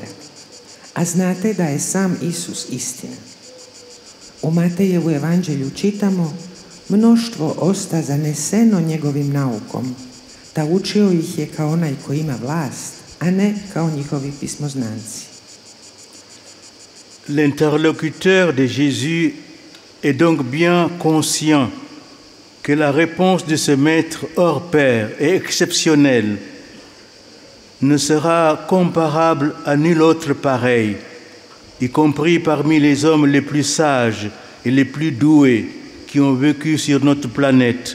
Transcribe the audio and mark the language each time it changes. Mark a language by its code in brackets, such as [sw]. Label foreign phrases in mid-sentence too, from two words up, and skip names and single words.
[hr] A znate da je sam Isus istina. U Matejevu evanđelju čitamo: mnoštvo osta zaneseno njegovim naukom, ta učio ih je kao onaj koji ima vlast, a ne kao njihovi pismoznanci. [fr] L'interlocuteur de Jésus est donc bien conscient que la réponse de ce maître hors pair et exceptionnel ne sera comparable à nul autre pareil, y compris parmi les hommes les plus sages et les plus doués qui ont vécu sur notre planète.